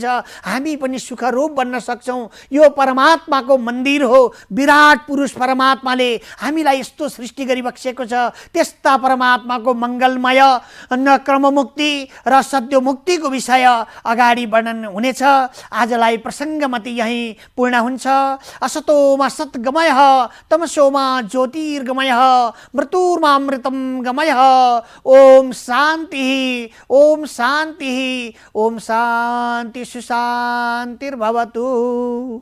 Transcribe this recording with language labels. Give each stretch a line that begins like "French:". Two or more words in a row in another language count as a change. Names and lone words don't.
Nepali: हामी पनि सुखरूप बन्न सक्छौँ। यो परमात्माको मन्दिर हो। विराट पुरुष परमात्माले हामीलाई यस्तो सृष्टि गरिबक्सेको छ। त्यस्ता परमात्माको मङ्गलमय क्रममुक्ति र सद्यो मुक्तिको विषय अगाडि वर्णन हुनेछ। आजलाई प्रसङ्गमति यहीँ पूर्ण हुन्छ।
Sanskrit: असतोमा सद्गमयः तमसोमा ज्योतिर्गमयः मृत्युर्मामृतं गमयः। ओम शान्ति ओम शान्ति ओम शान्ति सुशान्तिर्भवतु।